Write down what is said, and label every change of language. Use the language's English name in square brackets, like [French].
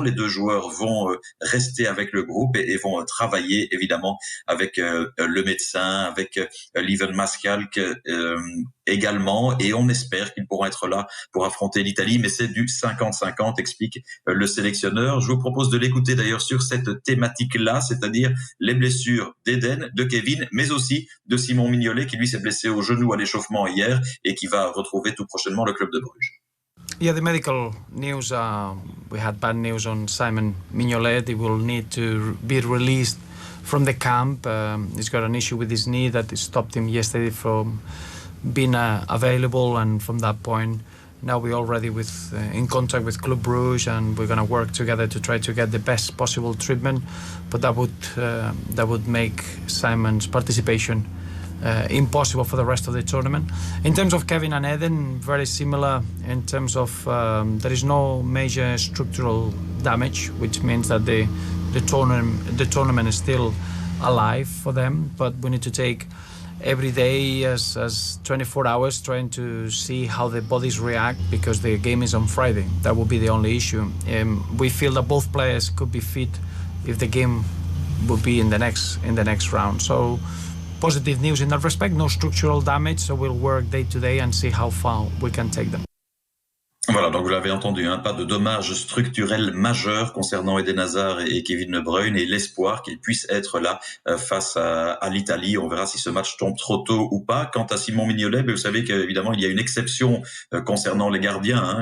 [French] Les deux joueurs vont rester avec le groupe et vont travailler évidemment avec le médecin, avec Lieven Mascalk également, et on espère qu'ils pourront être là pour affronter l'Italie, mais c'est du 50-50, explique le sélectionneur. Je vous propose de l'écouter d'ailleurs sur cette thématique-là, c'est-à-dire les blessures d'Eden, de Kevin, mais aussi de Simon Mignolet qui lui s'est blessé au genou à l'échauffement hier et qui va retrouver tout prochainement le club de Bruges. [English] Yeah, the medical news, we had bad news on Simon Mignolet. He will need to be released from the camp. He's got an issue with his knee that stopped him yesterday from being available, and from that point now we're already in contact with Club Bruges, and we're going to work together to try to get the best possible treatment, but that would make Simon's participation impossible for the rest of the tournament. In terms of Kevin and Eden, very similar in terms of there is no major structural damage, which means that the tournament is still alive for them, but we need to take every day as 24 hours trying to see how the bodies react, because the game is on Friday. That will be the only issue. We feel that both players could be fit if the game would be in the next round. So positive news in that respect, no structural damage, so we'll work day to day and see how far we can take them. [French] Voilà, donc vous l'avez entendu, pas de dommages structurels majeurs concernant Eden Hazard et Kevin De Bruyne, et l'espoir qu'ils puissent être là face à l'Italie. On verra si ce match tombe trop tôt ou pas. Quant à Simon Mignolet, vous savez qu'évidemment il y a une exception concernant les gardiens.